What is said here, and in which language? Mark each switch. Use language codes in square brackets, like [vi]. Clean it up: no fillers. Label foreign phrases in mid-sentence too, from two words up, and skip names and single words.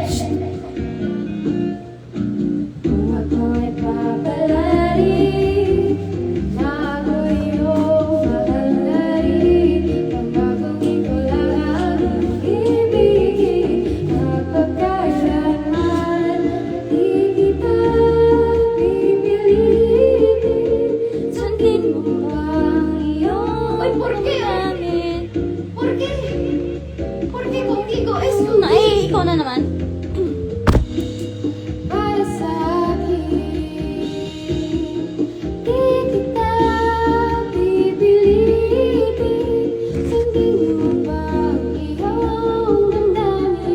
[tl] Kung ako'y papalari, na ako'y iyong mahalari, pangakong ikaw lang ang ibigin, napagkailanman, di kita pipilitin. Sundin mo ba ang iyong damdamin? [es] Por qué? ¿Por qué contigo es un [tl] Ay, ikaw na naman. para sa akin? Di kita pipilitin. Sundin mo ba ang iyong damdamin?